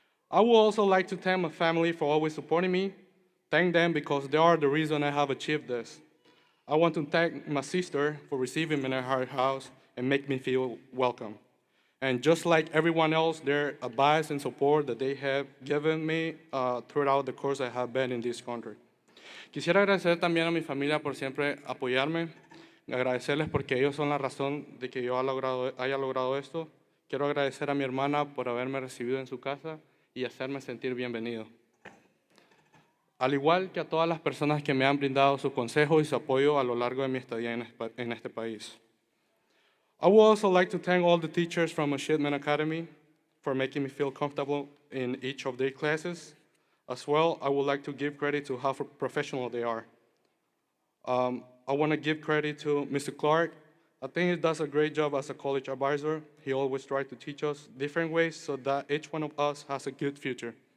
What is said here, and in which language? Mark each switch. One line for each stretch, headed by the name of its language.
English: I would also like to thank my family for always supporting me. Thank them because they are the reason I have achieved this. I want to thank my sister for receiving me in her house and make me feel welcome. And just like everyone else, their advice and support that they have given me throughout the course I have been in this country.
Spanish: Quisiera agradecer también a mi familia por siempre apoyarme, agradecerles porque ellos son la razón de que yo haya logrado esto. Quiero agradecer a mi hermana por haberme recibido en su casa y hacerme sentir bienvenido. Al igual que a todas las personas que me han brindado su consejo y su apoyo a lo largo de mi estadía en este país.
English: I would also like to thank all the teachers from Shipman Academy for making me feel comfortable in each of their classes. As well, I would like to give credit to how professional they are. I want to give credit to Mr. Clark. I think he does a great job as a college advisor. He always tries to teach us different ways so that each one of us has a good future.